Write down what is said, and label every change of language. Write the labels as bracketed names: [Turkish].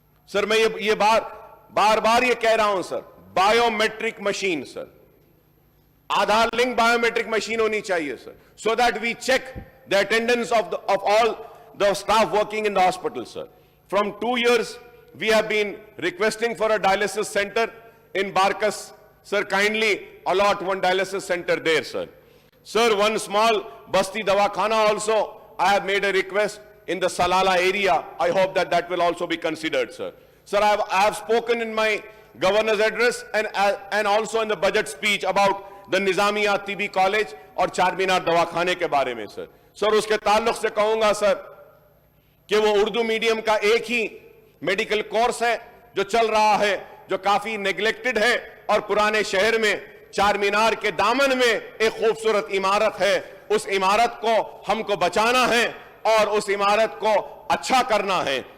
[Hindi] Sir, मैं ये बार बार ये कह रहा हूं सर, बायोमेट्रिक मशीन सर, आधार लिंक बायोमेट्रिक मशीन होनी चाहिए sir, [English] So that we check the attendance of all the staff working in the hospital sir. From 2 years we have been requesting for a dialysis center in Barkas. Sir, kindly allot one dialysis center there, sir. Sir, one small Basti Dawakhana also, I have made a request in the Salala area. I hope that that will also be considered, sir. Sir, I have spoken in my governor's address and also in the budget speech about the Nizamiya TB College [Hindi] और चारमीनार दवाखाने के बारे में, sir. Sir, उसके ताल्लुक से कहूंगा, sir, कि वो उर्दू मीडियम का एक ही मेडिकल कोर्स है जो चल रहा है, जो काफी नेग्लेक्टेड है, और पुराने शहर में चारमीनार के दामन में एक खूबसूरत इमारत है. उस इमारत को हमको बचाना है और उस इमारत को अच्छा करना है.